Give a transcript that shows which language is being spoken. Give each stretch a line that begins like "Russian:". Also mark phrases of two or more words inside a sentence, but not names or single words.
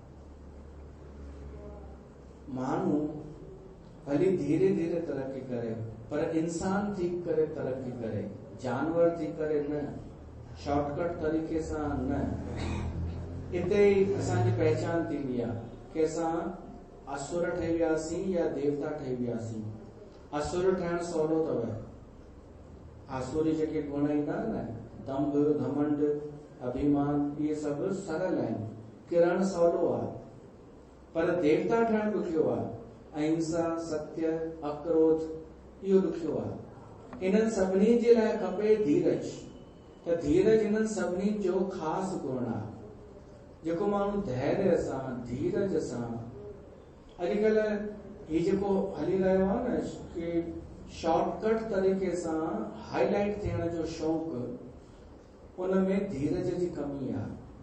Sindhi: माण्हू भली धीरे धीरे तरक़ी करे, पर इंसान थी करे तरक़ी करे, जानवर थी करे न, शॉर्टकट तरीक़े सां न। इते ई असांजी पहचान थींदी आहे कि असां असुर ठही वियासीं या देवता ठही वियासीं। असुर ठहिण सवलो अथव। आसुरी जेके गुण ईंदा न, दंभ घमंड अभिमान, इहे सभु सरल आहिनि, किरण सवलो आहे, पर देवता ठहिण ॾुखियो आहे। अहिंसा, सत्य, अक्रोध इहो ॾुखियो आहे। इन्हनि सभिनी जे लाइ खपे धीरज। त धीरज इन्हनि सभिनी जो ख़ासि गुण आहे, जेको माण्हू धैर्य सां धीरज सां। अॼुकल्ह हीउ जेको हली रहियो आहे न कि शॉर्टकट तरीक़े सां हाईलाइट थियण जो शौक़ु, उन में धीरज जी कमी आहे।